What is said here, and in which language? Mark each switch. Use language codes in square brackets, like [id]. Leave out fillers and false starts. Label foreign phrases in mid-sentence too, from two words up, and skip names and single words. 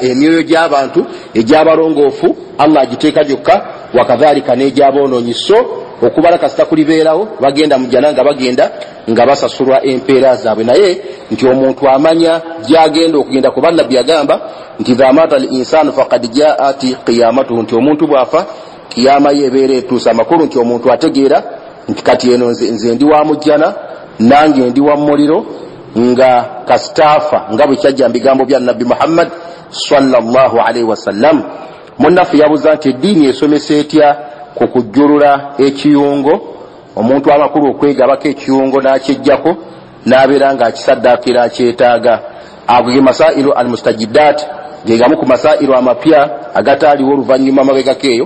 [lg] Emyoyo gy'abantu egy'abalongoofu Allah agiteeka gyokka, wakadhalika n'egy'aboonoonyi. So okubala kasita kulibeerawo, bagenda mu jjana nga bagenda nga basasulwa empeera zaabwe. Naye nti omuntu amanya gy'agenda okugenda, kuba Nabbi yagamba nti [ar] إذا مات الإنسان فقد جاءت قيامته, [lg] nti omuntu bw'afa kiyama ye ebeera etuusa. Amakulu nti omuntu ategeera nti kati eno nze ndi wa mujjana, nange ndi wa muliro, nga kasitaafa nga bwe kyajja mu bigambo bya Nabbi Muhammad [ar] صلى الله عليه وسلم. [lg] Munnaffe yabuuza nti eddiini esomesa etya ku kujjulula ekiyungo, omuntu amakulu okwegabako ekiyungo n'akyejjako n'abeera ng'akisaddaakira akyetaaga. Ago ge [ar] مسائل المستجدات, [lg] ge gamu ku masailu amapya agataaliwo oluvannyuma mabegako eyo.